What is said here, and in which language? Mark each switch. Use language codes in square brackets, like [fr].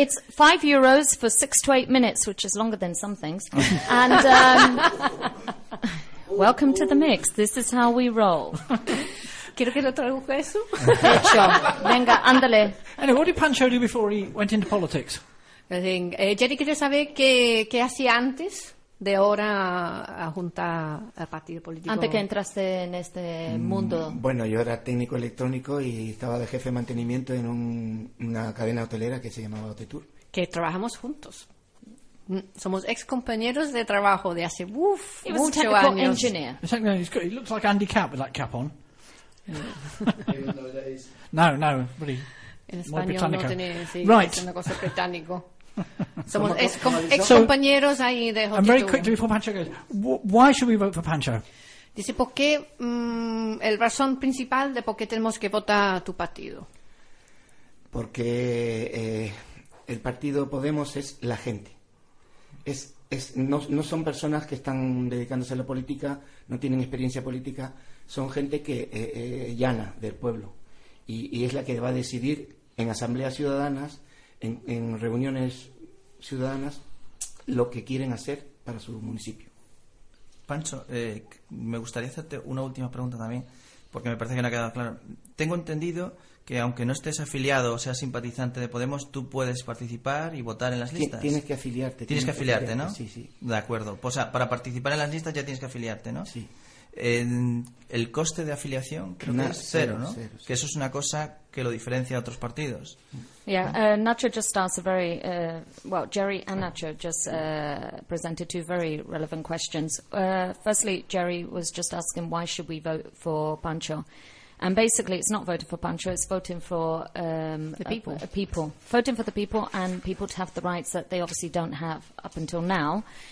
[en] It's €5 for 6 to 8 minutes, which is longer than some things. And welcome to the mix. This is how we roll. [es] ¿Quiero que lo traduzca eso? Hecho. Venga, ándale. [en] Anyway, what did Pancho do before he went into politics? [es] Jerry, ¿quiere saber qué hacía antes de ahora a juntar a partido político? Antes que entraste en este mundo. Bueno, yo era técnico electrónico y estaba de jefe de mantenimiento en una cadena hotelera que se llamaba Hotetour. Que trabajamos juntos. Somos ex compañeros de trabajo de hace muchos años. [en] He was a technical engineer. He looks like Andy Capp with that cap on. No, really. [es] En español no tenés, sí, [en] right. [es] Es una cosa británico. Somos ex compañeros so, ahí de Hotetour. [en] And very quickly before Pancho goes, why should we vote for Pancho? [es] Dice por qué el razón principal de por qué tenemos que votar tu partido. Porque el partido Podemos es la gente. No son personas que están dedicándose a la política, no tienen experiencia política. Son gente que llana del pueblo y es la que va a decidir en asambleas ciudadanas, en reuniones ciudadanas, lo que quieren hacer para su municipio. Pancho, me gustaría hacerte una última pregunta también, porque me parece que no ha quedado claro. Tengo entendido que aunque no estés afiliado o seas simpatizante de Podemos, tú puedes participar y votar en las listas. Tienes que afiliarte. Tienes que afiliarte, ¿no? Sí, sí. De acuerdo. O sea, para participar en las listas ya tienes que afiliarte, ¿no? Sí. El coste de afiliación creo que es cero, ¿no? Cero, sí. Que eso es una cosa que lo diferencia a otros partidos. [en] Yeah, Nacho just asked a very well. Jerry and Nacho just presented two very relevant questions. Firstly, Jerry was just asking why should we vote for Pancho, and basically it's not voting for Pancho; it's voting for the people, voting for the people, and people to have the rights that they obviously don't have up until now.